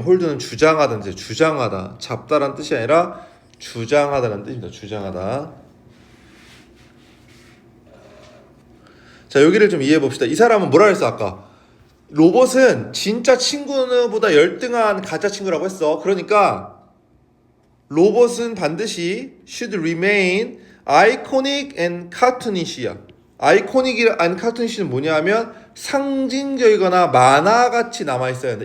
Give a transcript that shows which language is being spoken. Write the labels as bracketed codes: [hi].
[ko] 홀드는 주장하다, 주장하다, 잡다라는 뜻이 아니라 주장하다라는 뜻입니다. 주장하다. 자, 여기를 좀 이해해 봅시다. 이 사람은 뭐라 했어 아까? 로봇은 진짜 친구보다 열등한 가짜 친구라고 했어. 그러니까 로봇은 반드시 [en] should remain iconic and cartoonish야. [ko] iconic and cartoonish는 뭐냐 하면 상징적이거나 만화같이 남아있어야 한다.